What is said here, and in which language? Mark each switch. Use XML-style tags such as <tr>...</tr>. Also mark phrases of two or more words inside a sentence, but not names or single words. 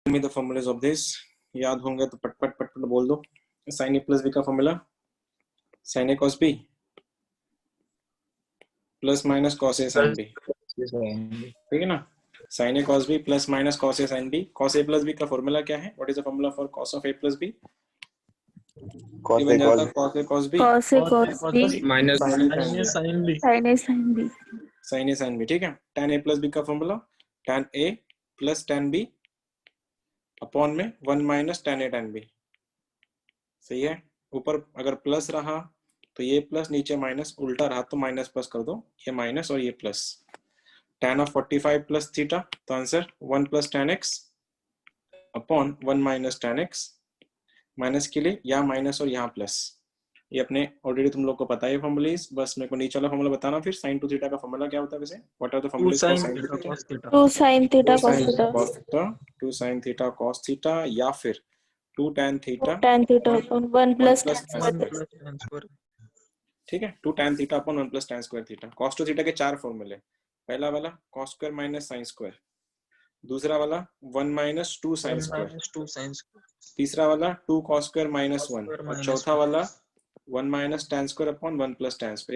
<en>me the formulas of this.</en> <hi>याद होंगे तो पट पट पट पट बोल दो.</hi> <en>sin a plus b</en> <hi>का फॉर्मूला</hi> <en>sin a cos b plus minus cos a sin b.</en> <hi>ठीक है ना.</hi> <en>sin a cos b plus minus cos a sin b. cos a plus b</en> <hi>का फॉर्मूला क्या है?</hi> <en>What is the formula for cos of a plus b? cos</en> <hi>बन</hi> <en>a</en> <hi>जाता</hi> <en>cos cos a cos b cos a cos b माइनस sin a sin b. sin a sin b. sin a sin b.</en> <hi>ठीक है.</hi> <en>tan a plus b</en> <hi>का फॉर्मूला</hi> <en>tan a plus tan b upon</en> <hi>में</hi> <en>1 minus tan a tan b.</en> <hi>सही है. ऊपर अगर प्लस रहा तो ये प्लस, नीचे माइनस, उल्टा रहा तो माइनस प्लस कर दो. ये माइनस और ये प्लस.</hi> <en>tan of 45 plus theta,</en> <hi>तो</hi> <en>answer 1 plus tan x upon 1 minus tan x.</en> <hi>माइनस के लिए यहाँ माइनस और यहाँ प्लस. ये अपने ऑलरेडी तुम लोग को पता है फॉर्मूलाज. बस मेरे को नीचे वाला फॉर्मूला बताना. फिर</hi> <en>sin 2 theta</en> <hi>का फॉर्मूला क्या होता है वैसे?</hi> <en>what are the formulas for sin 2 theta? 2 sin theta cos theta. 2 sin theta cos theta</en> <hi>या फिर</hi> <en>2 tan theta tan theta upon 1 plus tan</en> <hi>square. ठीक है.</hi> <en>2 tan theta upon 1 plus tan square theta. cos 2 theta</en> <hi>के 4 फॉर्मूले. पहला वाला</hi> <en>cos square minus sin square.</en> <hi>दूसरा वाला</hi> <en>1 minus 2 sin square.</en> <hi>तीसरा वाला</hi> <en>2 cos square minus 1.</en> <hi>और चौथा वाला</hi> <en>1 minus tan square upon 1 plus tan square.</en>